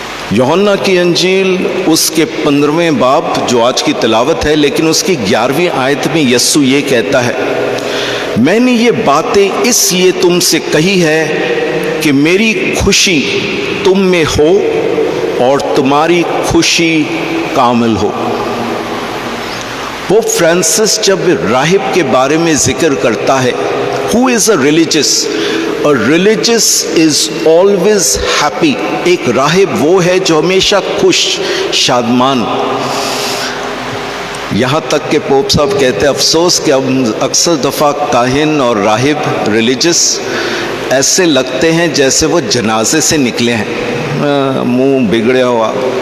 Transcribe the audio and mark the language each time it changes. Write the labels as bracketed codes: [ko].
[ur] یوحنا کی انجیل اس کے 15ویں باب جو آج کی تلاوت ہے، لیکن اس کی 11ویں آیت میں یسوع یہ کہتا ہے، میں نے یہ باتیں اس لیے تم سے کہی ہے کہ میری خوشی تم میں ہو اور تمہاری خوشی کامل ہو. پوپ فرانسس جب راہب کے بارے میں ذکر کرتا ہے، [en] who is a religious? A religious is always happy. [ur] ایک راہب وہ ہے جو ہمیشہ خوش شادمان. یہاں تک کہ پوپ صاحب کہتے ہیں افسوس کہ اب اکثر دفعہ کاہن اور راہب ریلیجس ایسے لگتے ہیں جیسے وہ جنازے سے نکلے ہیں، منہ بگڑیا ہوا.